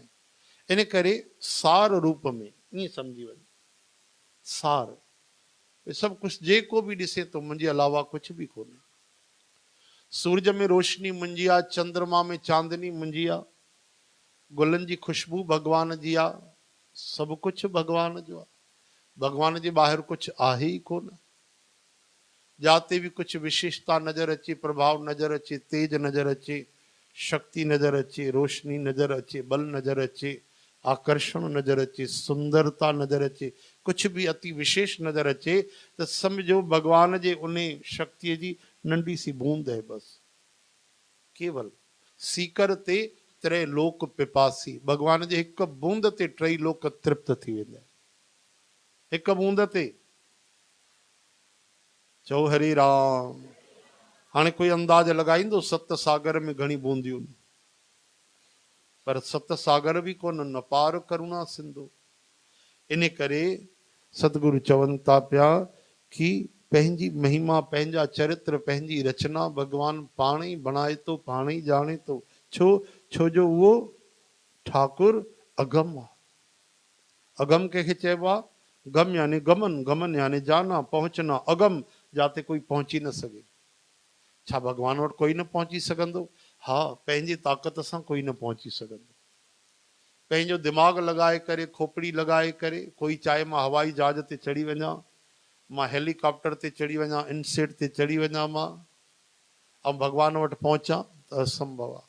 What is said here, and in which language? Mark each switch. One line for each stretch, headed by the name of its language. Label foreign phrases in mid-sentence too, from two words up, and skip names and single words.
Sindhi: इन करे सार रूप में ईअं सम्झी वञो, सार सभु कुझु जेको बि ॾिसे थो मुंहिंजे अलावा कुझु बि कोन्हे। सूरज में रोशनी मुंहिंजी आहे, चंद्रमा में चांदनी मुंहिंजी आहे, गुलनि जी खुशबू भगवान जी आहे, सभु कुझु भगवान जो आहे। भगवान जे ॿाहिरि कुझु आहे ई कोन। जाते भी कुछ विशेषता नजर अचे, प्रभाव नजर अचे, तेज नजर अचे, शक्ति नजर अचे, रोशनी नजर अचे, बल नजर अचे, आकर्षण नजर अचे, सुंदरता नजर अचे, कुछ भी अति विशेष नजर अचे, तो समझो भगवान जे उन शक्ति जी नंढी सी बूंद है बस। केवल सीकर ते त्रय लोक पिपासी, भगवान जे हिक बूंद ते टई लोक तृप्त थी वेंदा, हिक बूंद ते। चओ हरि राम। हाणे कोई अंदाज लगाईंदो सत सागर में घणी बूंदियूं, पर सत सागर भी कोन, न पार करुणा सिंधु। इन करे सतगुरु चवनि था पिया कि पंहिंजी महिमा, पंहिंजा चरित्र, पंहिंजी रचना भगवान पाण ई बणाए थो, पाण ई ॼाणे थो। छो जो उहो ठाकुर अगम आहे। अगम कंहिंखे चइबो आहे? गम यानी गमन, गमन यानी
Hindi: जाना, पहुचना।
Sindhi: अगम जाते कोई पहुची न सके। छा भगवान वटि कोई न पहुची सघंदो? हा, पंहिंजी ताक़त सां कोई न पहुची सघंदो। पंहिंजो दिमाग़ लॻाए करे, खोपड़ी लॻाए करे, कोई चाहे मां हवाई जहाज ते चढ़ी वञा, मां हेलीकॉप्टर ते चढ़ी वञा, इनसेट ते चढ़ी वञा मां, ऐं भगवान वटि पहुचां, त असंभव आहे।